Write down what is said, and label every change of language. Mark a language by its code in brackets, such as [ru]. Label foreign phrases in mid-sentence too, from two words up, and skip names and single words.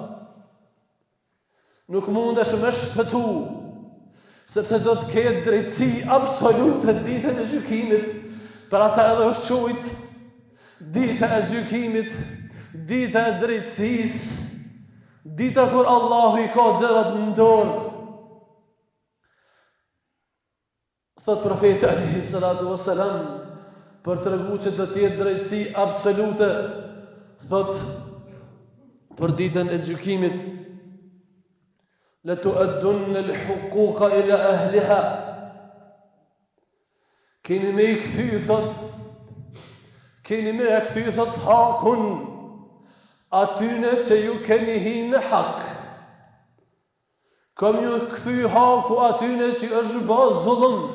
[sq] Nuk mundesh me shpëtu, sepse do të ketë drejtësi absolute ditën e gjykimit, për ata edhe është quajt dita e gjykimit, dita e drejtësisë, dita kur Allahu i ka gjërat në dorë. Thot profeti [ar] عليه الصلاة والسلام, [sq] për të regu që do të jetë drejtësi absolute, thot për ditën e gjykimit, [ar] لتؤدن الحقوق إلى أهلها. [sq] Keni me i kthy, thot, hakun atyne që ju keni hinë në hak. Kam ju kthy haku atyne që është bë zullum.